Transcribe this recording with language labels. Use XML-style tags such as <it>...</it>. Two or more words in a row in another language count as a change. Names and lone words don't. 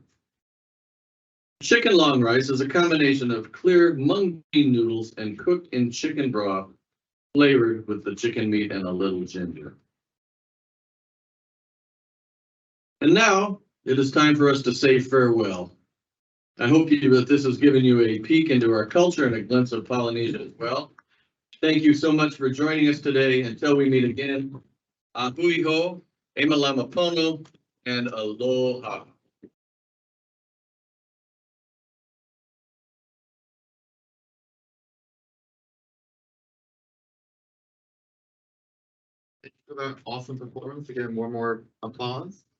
<en>Chicken long rice is a combination of clear mung bean noodles and cooked in chicken broth, flavored with the chicken meat and a little ginger. And now it is time for us to say farewell. I hope that this has given you a peek into our culture and a glimpse of Polynesia as well. Thank you so much for joining us today. Until we meet again,</en> <haw>hui ho, e malama pono, and aloha.</haw> <en>Thank you for that awesome performance. Again, more applause.</en>